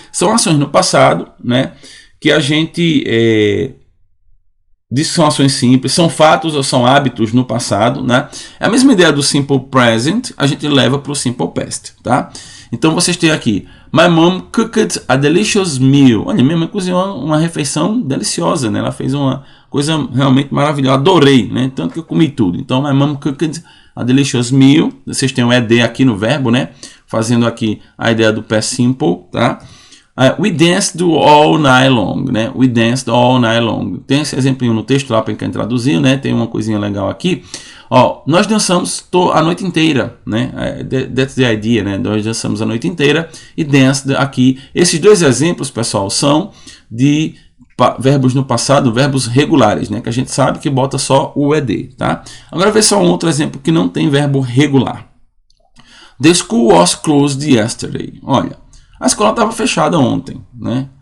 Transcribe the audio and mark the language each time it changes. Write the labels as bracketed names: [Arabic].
[Portuguese] São ações no passado, né? Que a gente diz que são ações simples, são fatos ou são hábitos no passado, né? É a mesma ideia do simple present, a gente leva para o simple past, tá? Então, vocês têm aqui, [English] my mom cooked a delicious meal. [Portuguese] Olha, minha mãe cozinhou uma refeição deliciosa, né? Ela fez uma coisa realmente maravilhosa. Adorei, né? Tanto que eu comi tudo. [English] Então, my mom cooked a delicious meal. [Portuguese] Vocês têm um ed aqui no verbo, né? Fazendo aqui a ideia do past simple, tá? [English] We danced all night long, né? We danced all night long. [Portuguese] Tem esse exemplinho no texto lá para quem traduzir, né? Tem uma coisinha legal aqui. Ó, nós dançamos a noite inteira, né? [English] That's the idea, [Portuguese] né? Nós dançamos a noite inteira e danced aqui. Esses dois exemplos, pessoal, são de verbos no passado, verbos regulares, né? Que a gente sabe que bota só o ed, tá? Agora vê só um outro exemplo que não tem verbo regular. [English] The school was closed yesterday. [Portuguese] Olha, a escola estava fechada ontem, né?